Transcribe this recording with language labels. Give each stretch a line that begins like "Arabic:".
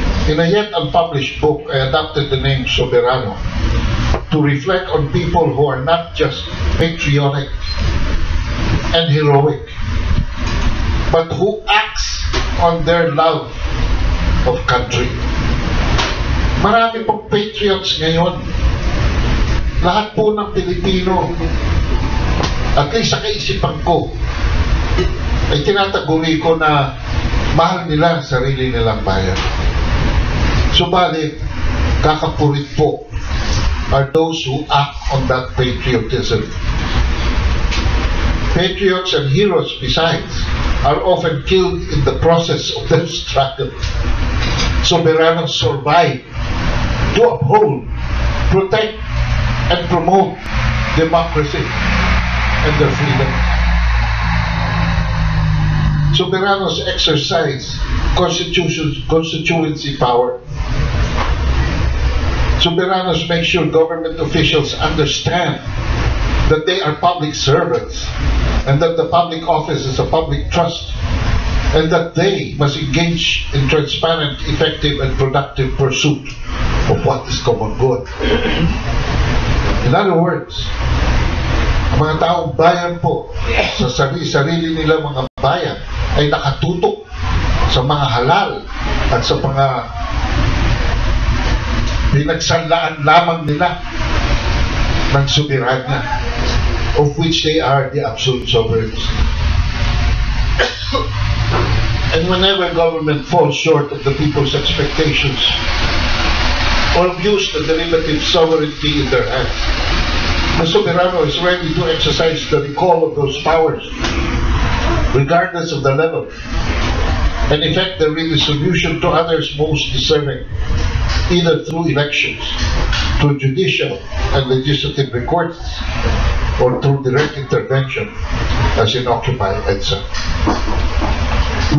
English: In a yet unpublished book, I adopted the name Soberano to reflect on people who are not just patriotic and heroic, but who acts on their love of country.
Filipino: Marami pong patriots ngayon. Lahat po ng Pilipino,
English: at least
Filipino: sa kaisipan ko, ay tinataguri ko na mahal nila ang sarili nilang bayan. Subalit, kakapurit po
English: are those who act on that patriotism. Patriots and heroes, besides, are often killed in the process of their struggle. Soberanos survive to uphold, protect, and promote democracy and their freedom. Soberanos exercise constituency power. Soberanos make sure government officials understand that they are public servants and that the public office is a public trust and that they must engage in transparent, effective, and productive pursuit of what is common good. In other words,
Filipino: ang mga taong bayan po sa sarili nila mga bayan ay nakatutok sa mga halal at sa mga pinagsanlaan lamang nila ng soberanya,
English: of which they are the absolute sovereigns. And whenever government falls short of the people's expectations or abuse the derivative sovereignty in their hands, the soberano is ready to exercise the recall of those powers, regardless of the level, and effect the redistribution to others most deserving, either through elections, through judicial and legislative recourse, or through direct intervention, as in Occupy EDSA.